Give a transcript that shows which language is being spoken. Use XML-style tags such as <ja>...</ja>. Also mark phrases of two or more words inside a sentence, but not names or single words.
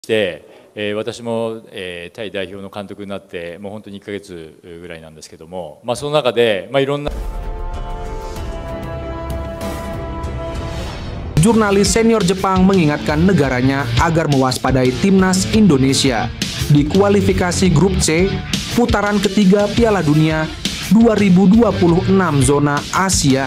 <ja>して、私も、タイ代表の監督になってもう本当に1ヶ月ぐらいなんですけども、その中で、いろんな</ja> <id>Jurnalis senior Jepang mengingatkan negaranya agar mewaspadai timnas Indonesia di kualifikasi grup C putaran ketiga Piala Dunia 2026 zona Asia.</id>